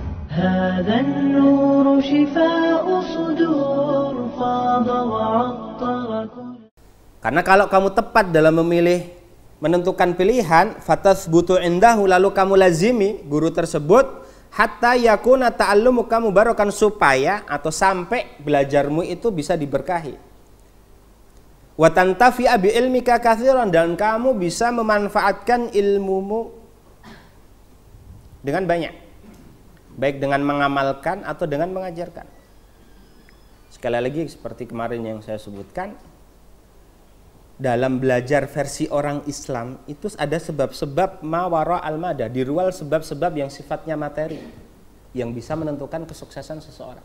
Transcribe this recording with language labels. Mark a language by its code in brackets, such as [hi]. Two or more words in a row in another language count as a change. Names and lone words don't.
[ar] هذا النور شفاء صدور فاض وعطر كل. [id] Karena kalau kamu tepat dalam memilih, menentukan pilihan, [ar] فتثبت عنده, [id] lalu kamu lazimi guru tersebut, [ar] حتى يكون تعلمك مباركا, [id] supaya atau sampai belajarmu itu bisa diberkahi. [ar] وتنتفع بعلمك كثيرا, [id] dan kamu bisa memanfaatkan ilmumu dengan banyak, baik dengan mengamalkan atau dengan mengajarkan. Sekali lagi seperti kemarin yang saya sebutkan, dalam belajar versi orang Islam itu ada sebab-sebab [ar] ما وراء المادة, [id] di luar sebab-sebab yang sifatnya materi yang bisa menentukan kesuksesan seseorang.